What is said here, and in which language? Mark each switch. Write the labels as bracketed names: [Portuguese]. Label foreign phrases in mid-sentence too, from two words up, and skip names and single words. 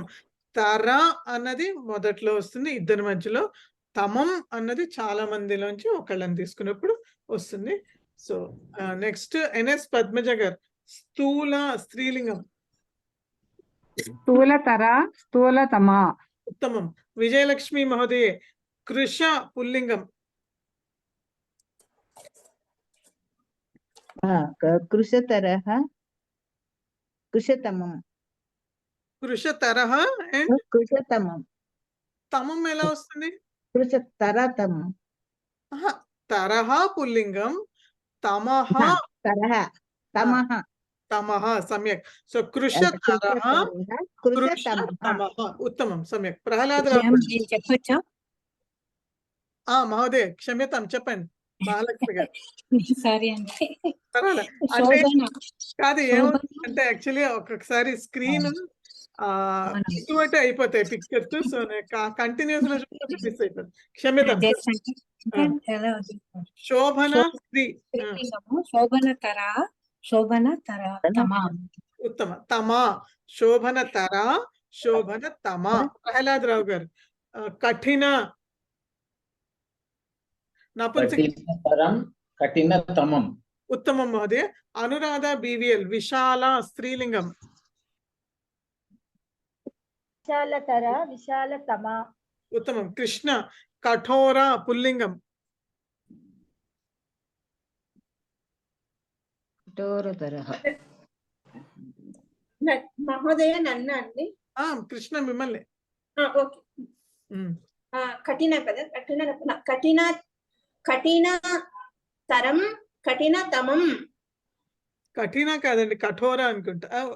[Telugu] తర అన్నది మొదట్లో వస్తుంది ఇద్దరి మధ్యలో. తమం అన్నది చాలా మందిలోంచి ఒకళ్ళని తీసుకున్నప్పుడు వస్తుంది. సో నెక్స్ట్ ఎన్ఎస్ పద్మజ గారు. [Sanskrit] స్థూల స్త్రీలింగం. స్థూలతర స్థూలతమా. उत्तमं. विजयलक्ष्मी महोदये कृश पुल्लिंगम. कृशतरः कृशतमं. कृशतरः and कृशतमं. [Telugu] तमं ఎలా వస్తుంది? [Sanskrit] कृशतरतमं. तरह पुल्लिंगम तमः तरः तमः तमः सम्यक्. सो कृशतरः कृशतमः. उत्तमं सम्यक्. प्रहलाद [Telugu] చెప్పొచ్చా? [Sanskrit] మహోదయ క్షమ్యతాం [Telugu] చెప్పండి మహాలక్ష్మి గారు. సారీ అండి. పర్వాలేదు. కాదు ఏమంటే యాక్చువల్లీ ఒక్కొక్కసారి స్క్రీన్ ఇటువంటి అయిపోతాయి పిక్చర్స్. సో కంటిన్యూస్ లో మిస్ అయిపోతుంది. క్షమ్యతాం. [Sanskrit] శోభన స్త్రీ. శోభనతర శోభనతర తమా. ఉత్తమ. తమా శోభనతర శోభన తమా. [Telugu] ప్రహ్లాద్ రావు గారు కఠిన [Sanskrit] కఠినతరం కఠినతమం. उत्तमं महोदय. अनुराधा BVL विशाला स्त्रीलिंगम. विशालतर विशालतमा. उत्तमं. कृष्ण कठोरा पुल्लिंगम. कठोरतरः. [Telugu] మహోదయ నన్ను అండి. కృష్ణ మిమ్మల్ని. [Sanskrit] ఓకే. కఠిన కదా, కఠిన కఠిన తరం కఠినతమం. [Telugu] కఠిన కాదండి, కఠోర అనుకుంటా.